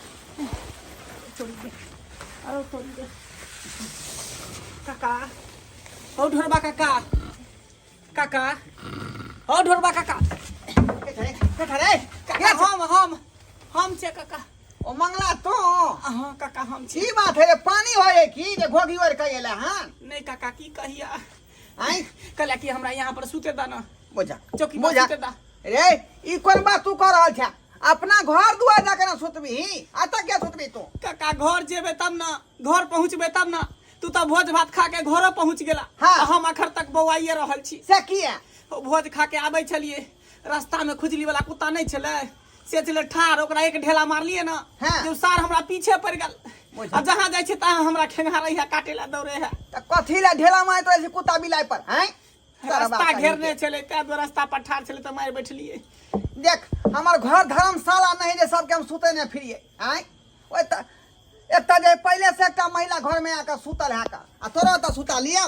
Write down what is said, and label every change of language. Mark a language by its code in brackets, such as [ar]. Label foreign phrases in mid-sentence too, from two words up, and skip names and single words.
[mai] छोड़ी दे आरो छोड़ी दे काका। ओ ढोरबा काका काका ओ ढोरबा काका रे काका हम छे काका। ओ मंगला तो हां काका हम छी। की बात है रे पानी होए की जे घोगी ओर कइले हां नहीं काका की कहिया आई कहला कि हमरा यहाँ पर सुते दा ना बोझा चौकी पर बोझा सुते दा। रे ई कोन बात तू कर रहल छ? अपना घर दुआर जाके ना सुतबी आता क्या सुतबी तू? काका घर जेबे तब ना घर पहुँचबे तब ना। तू तो भोज भात खा के घरो पहुँच गेला। हाँ। आ हम अखर तक बौआइए रहल छी। से किया ओ भोज खा के आबै छलिए रास्ता में खुजली वाला कुत्ता नहीं छले से चले ठार ओकरा एक ढेला मारलिए ना। हाँ। जो सार हमरा पीछे पड़ गेल। बुझा। आ जहाँ जाय छै तहाँ हमरा ठेंगारै है काटे ला दौड़े है। त कथी ला ढेला मारत रहे कुत्ता बिलाई पर हैं? रास्ता घेरने चले ते दो रास्ता पर ठार चले तो मार बैठलिए। देख हमर घर धर्मशाला नहीं जे सबके हम सुते ने फिरिए हैं? ओए त एकटा जे पहले से एकटा महिला घर में आके सुतल है का आ तोरा त सुता लियो।